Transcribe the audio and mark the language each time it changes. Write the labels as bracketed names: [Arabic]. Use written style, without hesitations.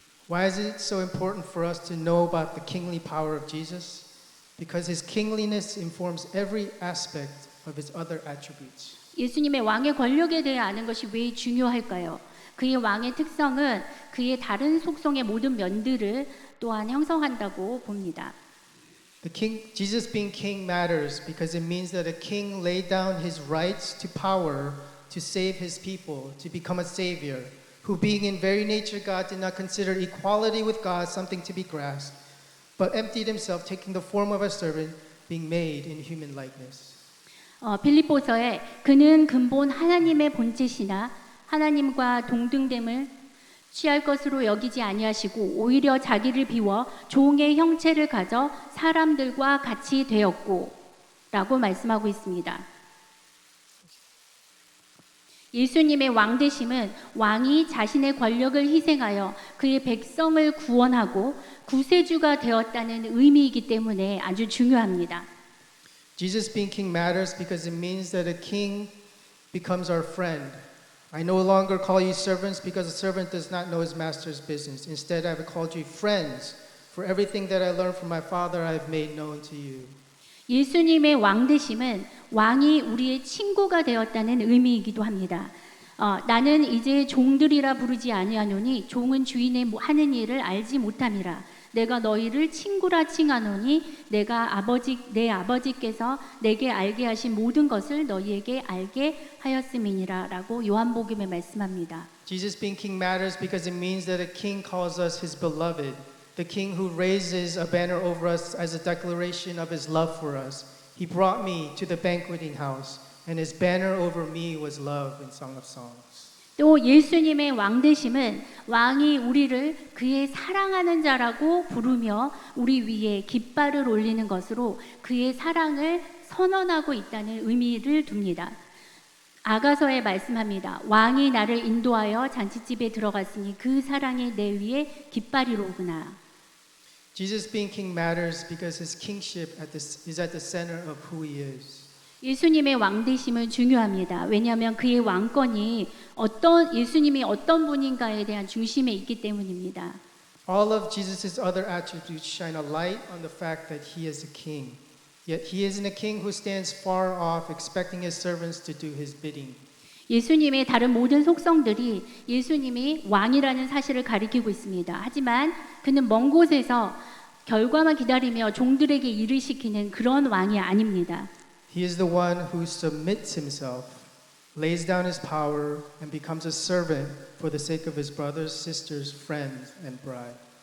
[English] Why is it so important for us to know about the kingly power of Jesus? Because his kingliness informs every aspect of his other attributes. [Korean] 예수님의 왕의 권력에 대해 아는 것이 왜 중요할까요? 그의 왕의 특성은 그의 다른 속성의 모든 면들을 또한 형성한다고 봅니다. [English] Jesus being king matters because it means that a king laid down his rights to power to save his people, to become a savior, who being in very nature God did not consider equality with God something to be grasped, but emptied himself, taking the form of a servant, being made in human likeness. [Korean] 빌립보서에 그는 근본 하나님의 본체시나 하나님과 동등됨을 취할 것으로 여기지 아니하시고 오히려 자기를 비워 종의 형체를 가져 사람들과 같이 되었고 라고 말씀하고 있습니다. 예수님의 왕되심은 왕이 자신의 권력을 희생하여 그의 백성을 구원하고 구세주가 되었다는 의미이기 때문에 아주 중요합니다. [English] Jesus being king matters because it means that a king becomes our friend. I no longer call you servants because a servant does not know his master's business. Instead, I have called you friends. For everything that I learned from my Father, I have made known to you. [Korean] 예수님의 왕되심은 왕이 우리의 친구가 되었다는 의미이기도 합니다. 나는 이제 종들이라 부르지 아니하노니 종은 주인의 하는 일을 알지 못함이라. 내가 너희를 친구라 칭하노니 내 아버지께서 내게 알게 하신 모든 것을 너희에게 알게 하였음이니라 라고 요한복음에 말씀합니다. [English] Jesus being king matters because it means that a king calls us his beloved, the king who raises a banner over us as a declaration of his love for us. He brought me to the banqueting house, and his banner over me was love in Song of Songs. [Korean] 또 예수님의 왕되심은 왕이 우리를 그의 사랑하는 자라고 부르며 우리 위에 깃발을 올리는 것으로 그의 사랑을 선언하고 있다는 의미를 둡니다. 아가서에 말씀합니다. 왕이 나를 인도하여 잔치집에 들어갔으니 그 사랑이 내 위에 깃발이로구나. [English] Jesus being king matters because his kingship is at the center of who he is. [Korean] 예수님의 왕되심은 중요합니다. 왜냐하면 그의 왕권이 예수님이 어떤 분인가에 대한 중심에 있기 때문입니다. [English] All of Jesus' other attributes shine a light on the fact that he is a king. Yet he isn't a king who stands far off expecting his servants to do his bidding. [Korean] 예수님의 다른 모든 속성들이 예수님이 왕이라는 사실을 가리키고 있습니다. 하지만 그는 먼 곳에서 결과만 기다리며 종들에게 일을 시키는 그런 왕이 아닙니다. [English] He is the one who submits himself, lays down his power, and becomes a servant for the sake of his brothers, sisters, friends, and bride.